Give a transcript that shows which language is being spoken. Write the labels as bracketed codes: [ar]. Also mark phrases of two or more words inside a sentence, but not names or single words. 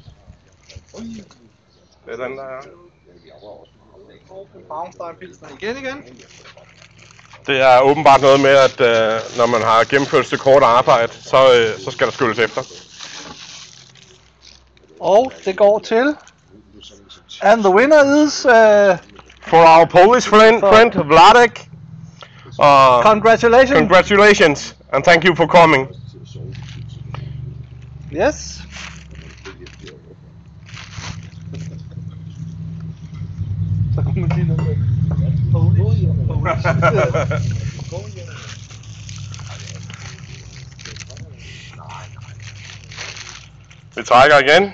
[da] Det er den, der er. Braunstein Pilsner igen. Det er åbenbart noget med, at når man har gennemført et stykke hårdt arbejde, så skal der skyldes efter. Og det går til... [en] And the winner is... For our Polish friend Vladek. Congratulations. Congratulations, and thank you for coming. Yes. [da] Så kommer man lige noget med. Vi trækker igen.